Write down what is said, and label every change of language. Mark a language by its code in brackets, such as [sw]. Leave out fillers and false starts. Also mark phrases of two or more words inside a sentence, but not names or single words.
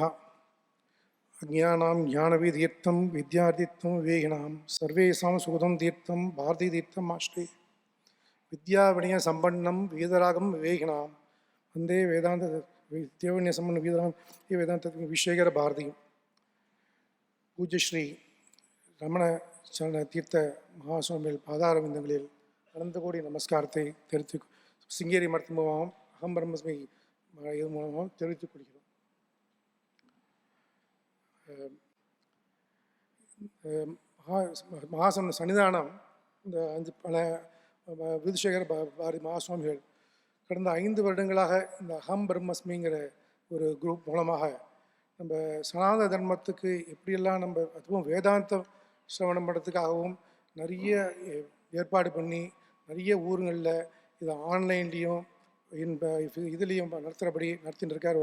[sa] अज्ञानां ज्ञानविदीर्थं विद्यातीर्थं विवेकिनां सर्वेषां सुखदं तीर्थं भारतीतीर्थम् आश्रये विद्याविनय संपन्नं वेदरागं विवेकिनां वन्दे वेदांत विद्याविनय संपन्न वेदांत विश्वेश्वर भारती. [ta] पूज्य श्री रमणचरणतीर्थ महास्वामिகள் பாதாரவிந்தங்களில் அனந்த கோடி நமஸ்காரத்தை தெரிவித்து சிங்கேரி மரத்தின் மூலமாகவும் அகம் பிரம்மஸ்மி இது மூலமாகவும் தெரிவித்துக் கொள்கிறோம். மகாசன சன்னிதானம் இந்த 5 பல விதுஷேகர பாரதி மகாசுவாமிகள் கடந்த 5 வருடங்களாக இந்த அகம் பிரம்மஸ்மிங்கிற ஒரு குரூப் மூலமாக நம்ம சனாதன தர்மத்துக்கு எப்படியெல்லாம் நம்ம அதுவும் வேதாந்தம் சிரவணம் பண்ணுறதுக்காகவும் நிறைய ஏற்பாடு பண்ணி நிறைய ஊருங்களில் இது ஆன்லைன்லேயும் இதுலேயும் நடத்தின்னு இருக்கார்.